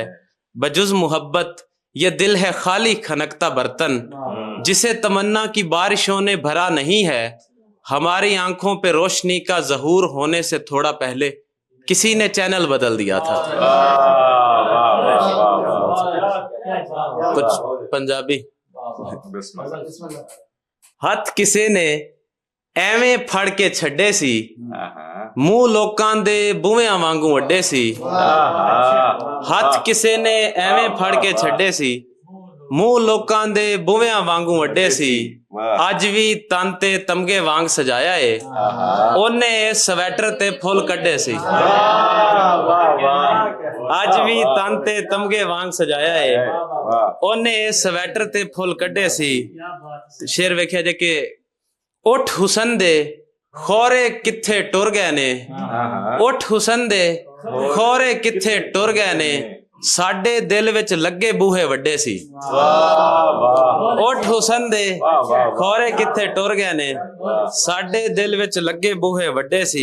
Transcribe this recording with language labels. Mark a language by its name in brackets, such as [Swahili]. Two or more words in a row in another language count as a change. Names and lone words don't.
[Urdu] بجز محبت یہ دل ہے خالی کھنکتا برتن، جسے تمنا کی بارشوں نے بھرا نہیں ہے. ہماری آنکھوں پہ روشنی کا ظہور ہونے سے تھوڑا پہلے کسی نے چینل بدل دیا تھا. کچھ پنجابی. [Punjabi] ਹੱਥ ਕਿਸੇ ਨੇ ਐਵੇਂ ਫੜ ਕੇ ਛੱਡੇ ਸੀ, ਮੂੰਹ ਲੋਕਾਂ ਦੇ ਬੂਹਿਆਂ ਵਾਂਗੂ ਅੱਡੇ ਸੀ। ਹੱਥ ਕਿਸੇ ਨੇ ਐਵੇਂ ਫੜ ਕੇ ਛੱਡੇ ਸੀ, ਮੂੰਹ ਲੋਕਾਂ ਦੇ ਬੂਹਿਆਂ ਵਾਂਗੂ ਅੱਡੇ ਸੀ। ਅੱਜ ਵੀ ਤਨ ਤੇ ਤਮਗੇ ਵਾਂਗ ਸਜਾਇਆ ਏ, ਉਹਨੇ ਸਵੈਟਰ ਤੇ ਫੁੱਲ ਕੱਢੇ ਸੀ। ਅੱਜ ਵੀ ਤਨ ਤੇ ਤਮਗੇ ਵਾਂਗ ਸਜਾਇਆ ਏ, ਉਹਨੇ ਸਵੈਟਰ ਤੇ ਫੁੱਲ ਕੱਢੇ ਸੀ। ਸ਼ੇਰ ਵੇਖਿਆ ਜੇ ਕਿ ਉੱਠ ਹੁਸਨ ਦੇ ਖੌਰੇ ਕਿੱਥੇ ਟੁਰ ਗਏ ਨੇ, ਉੱਠ ਹੁਸਨ ਦੇ ਖੌਰੇ ਕਿੱਥੇ ਟੁਰ ਗਏ ਨੇ, ਸਾਡੇ ਦਿਲ ਵਿਚ ਲੱਗੇ ਬੂਹੇ ਵੱਡੇ ਸੀ। ਉੱਠ ਹੁਸਨ ਦੇ ਖੌਰੇ ਕਿੱਥੇ ਟੁਰ ਗਏ ਨੇ, ਸਾਡੇ ਦਿਲ ਵਿਚ ਲੱਗੇ ਬੂਹੇ ਵੱਡੇ ਸੀ।